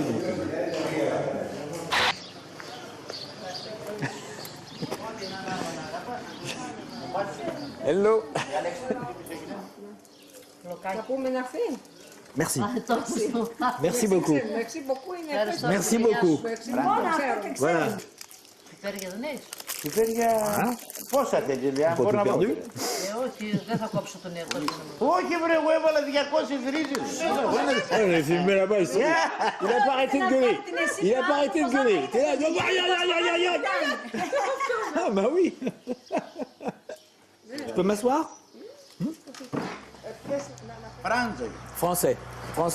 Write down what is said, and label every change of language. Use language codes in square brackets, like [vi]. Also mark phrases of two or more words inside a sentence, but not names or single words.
[fr] Donc... Hello. Merci. Merci beaucoup. Merci beaucoup. Voilà. [el] Πώς θα τελειώσει, [fr] Pas tout perdu. [el] Όχι βρε, εγώ έβαλα 200 ρίζες. [fr] J'ai filmé là-bas ici. Il a pas arrêté de gueuler. Il a pas arrêté de gueuler. T'es là, ah bah oui. Je peux m'asseoir? Français. Français.